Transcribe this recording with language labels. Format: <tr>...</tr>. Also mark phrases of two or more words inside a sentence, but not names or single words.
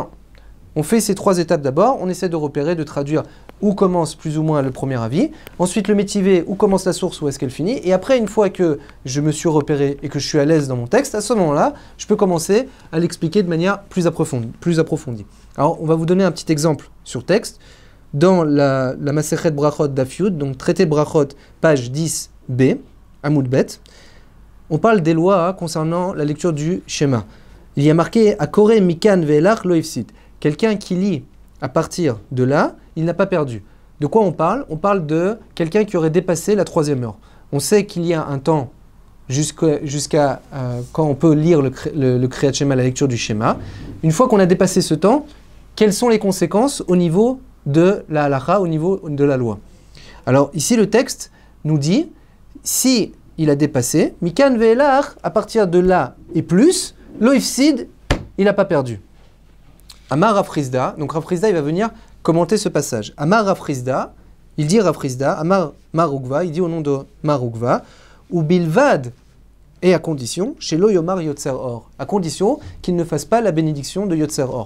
<fr>On fait ces 3 étapes d'abord, on essaie de repérer, de traduire où commence plus ou moins le premier avis, ensuite le métivé, où commence la source, où est-ce qu'elle finit, et après, une fois que je me suis repéré et que je suis à l'aise dans mon texte, à ce moment-là, je peux commencer à l'expliquer de manière plus approfondie. Alors, on va vous donner un petit exemple sur texte. Dans la</fr> <he>מסכת ברכות דף יוד,</he> <fr>donc traité de Brachot, page 10b,</fr> <he>עמוד ב,</he> <fr>on parle des lois concernant la lecture du schéma. Il y a marqué «</fr> <he>הקורא מכאן ואילך לא הפסיד ».</he> <fr>Quelqu'un qui lit à partir de là, il n'a pas perdu. De quoi on parle? On parle de quelqu'un qui aurait dépassé la 3e heure. On sait qu'il y a un temps jusqu'à quand on peut lire le Kriyat Shema, la lecture du schéma. Une fois qu'on a dépassé ce temps, quelles sont les conséquences au niveau de la halakha, au niveau de la loi? Alors ici, le texte nous dit, si il a dépassé,</fr> <he>מכאן ואילך,</he> <fr>à partir de là et plus,</fr> <he>לא הפסיד,</he> <fr>il n'a pas perdu. Amar Rav Chizda, donc Rav Chizda il va venir commenter ce passage. Amar Rav Chizda, il dit Rav Chizda, Amar Mar Ukva, il dit au nom de Mar Ukva, ou Bilvad Et à condition, chez</fr> <he>לא יאמר</he> <fr>Yotzer Or, à condition qu'il ne fasse pas la bénédiction de Yotzer Or.</fr>